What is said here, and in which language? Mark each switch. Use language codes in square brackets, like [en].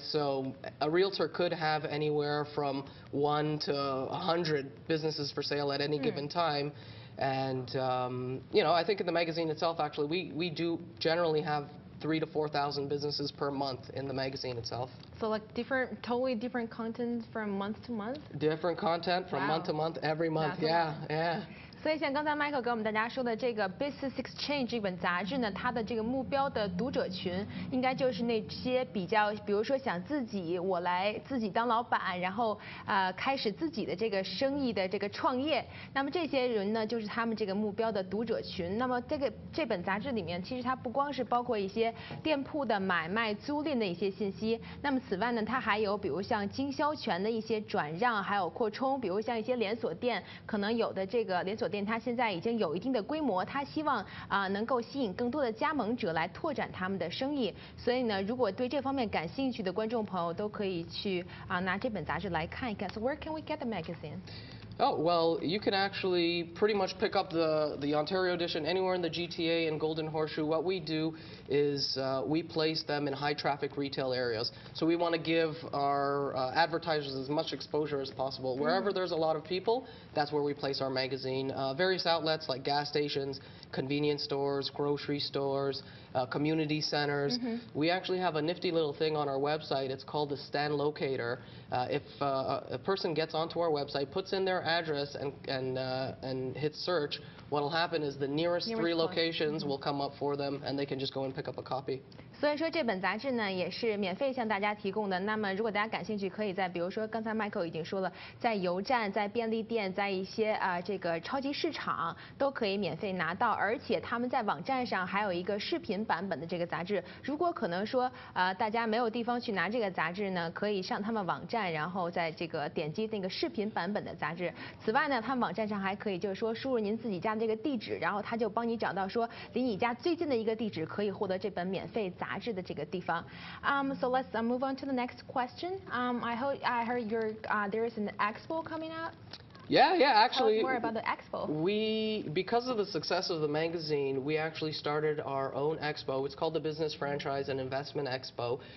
[en] So a realtor could have anywhere from 1 to 100 businesses for sale at any given time. And, you know, I think in the magazine itself, actually, we do generally have 3,000 to 4,000 businesses per month in the magazine itself. So like totally different content from month to month? Different content from month to month, every month. Yeah. [zh] 所以像刚才 Michael 给我们大家说的这个 Business Exchange 这本杂志呢，它的这个目标的读者群应该就是那些比较，比如说想我来自己当老板，然后开始自己的这个生意的这个创业，那么这些人呢就是他们这个目标的读者群。那么这本杂志里面，其实它不光是包括一些店铺的买卖、租赁的一些信息，那么此外呢，它还有比如像经销权的一些转让，还有扩充，比如像一些连锁店，可能有的这个连锁店它现在已经有一定的规模，它希望能够吸引更多的加盟者来拓展他们的生意。所以呢，如果对这方面感兴趣的观众朋友都可以去拿这本杂志来看一看。 [en] So where can we get the magazine? Oh, well, you can actually pretty much pick up the Ontario edition anywhere in the GTA and Golden Horseshoe. What we do is we place them in high traffic retail areas. So we want to give our advertisers as much exposure as possible. Wherever there's a lot of people, that's where we place our magazine. Various outlets like gas stations, convenience stores, grocery stores, community centers. We actually have a nifty little thing on our website. It's called the Stand Locator. If a person gets onto our website, puts in their address and hits search, what will happen is the nearest 3 locations will come up for them, and they can just go and pick up a copy. [zh] 所以说这本杂志呢也是免费向大家提供的。那么如果大家感兴趣，可以在比如说刚才 Michael 已经说了，在油站、在便利店、在一些这个超级市场都可以免费拿到，而且他们在网站上还有一个视频版本的这个杂志。如果可能说大家没有地方去拿这个杂志呢，可以上他们网站，然后在这个点击那个视频版本的杂志。此外呢，他们网站上还可以就是说输入您自己家的这个地址，然后他就帮你找到说离你家最近的一个地址，可以获得这本免费杂志的这个地方。 [en] So let's move on to the next question. I heard there is an expo coming out. Yeah, actually. Tell us more about the expo. Because of the success of the magazine, we actually started our own expo. It's called the Business Franchise and Investment Expo.